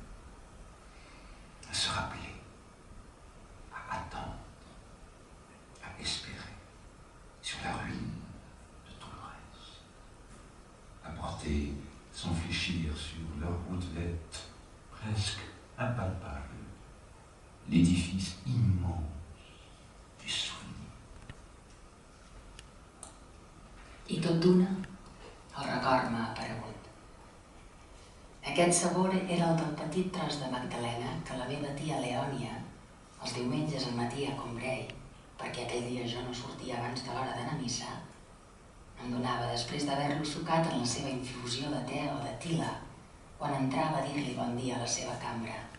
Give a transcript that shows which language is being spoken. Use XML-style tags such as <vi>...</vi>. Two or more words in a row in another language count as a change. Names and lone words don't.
<fr>À se rappeler, à attendre, à espérer, sur la ruine de tout le reste, à porter sans fléchir sur leur route-lette presque impalpable l'édifice immense du souvenir.</fr> <ca>I tot d'una, el record m'ha aparegut. Aquest sabor era el del petit tros de magdalena que la meva tia Leònia, els diumenges al matí a Combray, perquè aquell dia jo no sortia abans de l'hora d'anar a missa, em donava després d'haver-lo sucat en la seva infusió de te o de tila, quan entrava a dir-li bon dia a la seva cambra.</ca>